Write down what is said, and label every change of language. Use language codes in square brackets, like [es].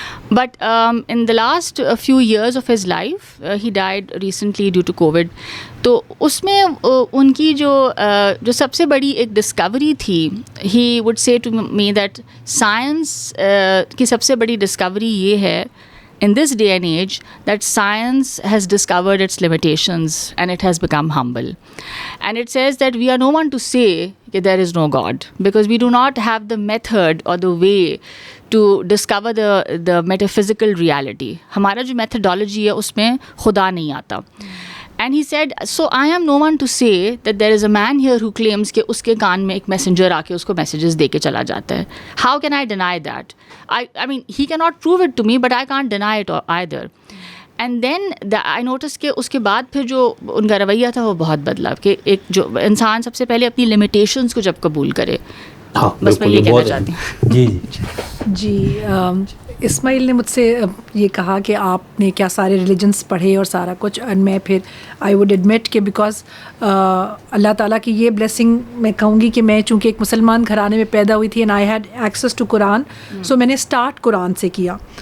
[en] but in the last few years of his life, he died recently due to Covid, [ur] تو اس میں ان کی جو سب سے بڑی ایک ڈسکوری تھی, [en] he would say to me that [ur] science کی سب سے بڑی ڈسکوری یہ ہے [en] in this day and age that science has discovered its limitations and it has become humble. And it says that we are no one to say that there is no God, because we do not have the method or the way to discover the metaphysical reality. [ur] ہمارا جو methodology ہے اس میں خدا نہیں آتا. [en] And he said, so I am no one to say that there is a man here who claims [ur] کہ اس کے کان میں ایک messenger آ کے اس کو messages دے کے چلا جاتا ہے. [en] How can I deny that? I mean, he cannot prove it to me, but I can't deny it either. And then I noticed [ur] کہ اس کے بعد پھر جو ان کا رویہ تھا وہ بہت بدلا, کہ ایک جو انسان سب سے پہلے اپنی limitations کو جب قبول کرے. بس میں یہ کہنا چاہتی ہوں. جی اسماعیل نے مجھ سے یہ کہا کہ آپ نے کیا سارے ریلیجنس پڑھے اور سارا کچھ, اور میں پھر [en] I would admit [ur] کہ بیکاز اللہ تعالیٰ کی یہ بلیسنگ میں کہوں گی کہ میں چونکہ ایک مسلمان گھرانے میں پیدا ہوئی تھی [en] and I had access to [ur] قرآن, سو میں نے اسٹارٹ قرآن سے کیا.